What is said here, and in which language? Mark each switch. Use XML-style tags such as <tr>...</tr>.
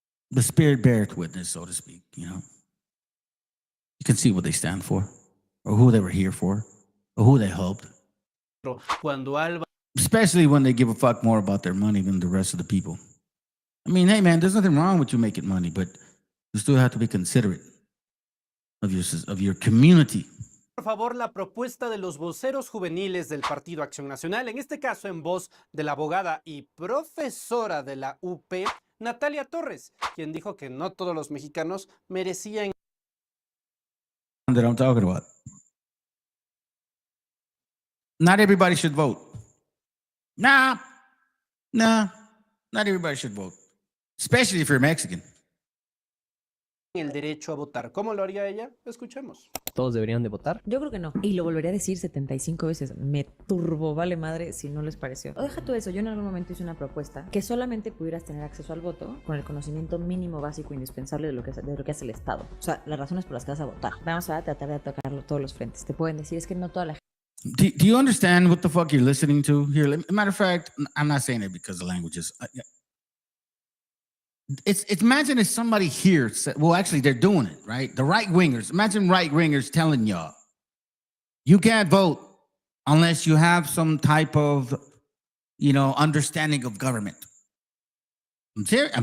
<en>The spirit beareth witness, so to speak, you know? you can see what they stand for, or who they were here for, or who they helped.</en> <es>Cuando Alba</es> <en>Especially when they give a fuck more about their money than the rest of the people. I mean, hey man, there's nothing wrong with you making money, but you still have to be considerate of your community.</en> <es>por favor, la propuesta de los voceros juveniles del Partido Acción Nacional, en este caso en voz de la abogada y profesora de la UP, Natalia Torres, quien dijo que no todos los mexicanos merecían.</es> <en>That I'm talking about. Not everybody should vote. Nah, not everybody should vote, especially if you're Mexican.</en> <es>El derecho a votar. ¿Cómo lo haría ella? Escuchemos. ¿Todos deberían de votar? Yo creo que no. Y lo volveré a decir 75 veces. Me turbo vale madre si no les pareció. O deja tú eso. Yo en algún momento hice una propuesta que solamente pudieras tener acceso al voto con el conocimiento mínimo básico indispensable de lo que hace el Estado. O sea, las razones por las que vas a votar. Vamos a tratar de atacarlo todos los frentes. Te pueden decir es que no toda la gente.</es> <en>Do you understand what the fuck you're listening to here? Matter of fact, I'm not saying it because the languages. It's imagine if somebody here said, well, actually, they're doing it, right? The right wingers. Imagine right wingers telling y'all, you can't vote unless you have some type of, understanding of government. I'm serious.</en>